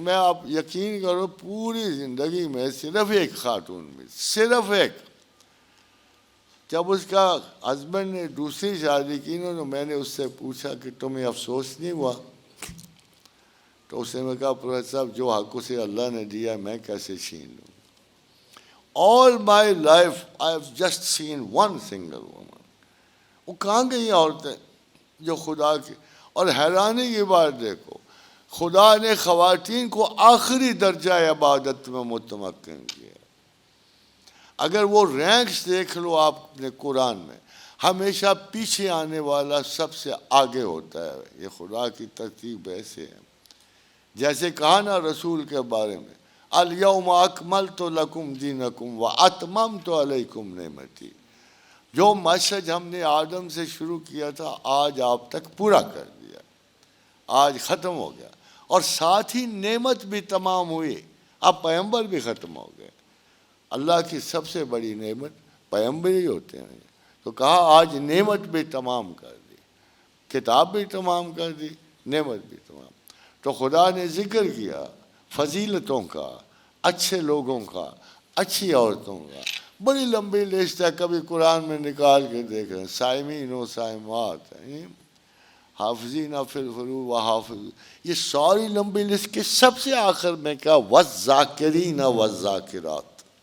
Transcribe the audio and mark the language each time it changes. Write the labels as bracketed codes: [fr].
[ur] میں آپ یقین کرو پوری زندگی میں صرف ایک خاتون میں, صرف ایک. جب اس کا ہسبینڈ نے دوسری شادی کی نا تو میں نے اس سے پوچھا کہ تمہیں افسوس نہیں ہوا؟ تو اس نے کہا پروفیسر صاحب جو حق اسے اللہ نے دیا میں کیسے چھین لوں. [en] All my life I have just seen one single woman. [ur] وہ کہاں گئی عورتیں جو خدا کی. اور حیرانی کی بات دیکھو, خدا نے خواتین کو آخری درجہ عبادت میں متمکن کیا. اگر وہ رینکس دیکھ لو آپ نے قرآن میں، ہمیشہ پیچھے آنے والا سب سے آگے ہوتا ہے. یہ خدا کی ترتیب ایسے ہے. جیسے کہا نا رسول کے بارے میں، [ar] الیوم اکملت لکم دینکم واتممت علیکم نعمتی. [ur] جو میسج ہم نے آدم سے شروع کیا تھا آج آپ تک پورا کر دیا، آج ختم ہو گیا. اور ساتھ ہی نعمت بھی تمام ہوئی، اب پیغمبر بھی ختم ہو گئے. اللہ کی سب سے بڑی نعمت پیغمبر ہی ہوتے ہیں. تو کہا آج نعمت بھی تمام کر دی، کتاب بھی تمام کر دی، نعمت بھی تمام. تو خدا نے ذکر کیا فضیلتوں کا، اچھے لوگوں کا، اچھی عورتوں کا. بڑی لمبی لسٹ ہے، کبھی قرآن میں نکال کے دیکھ رہے ہیں. [ar] صائمین و صائمات [ur] ہیں، [ar] حافظین فی الفروج و حافظ. [ur] یہ ساری لمبی لسٹ کے سب سے آخر میں کیا، [ar] والذاکرین والذاکرات.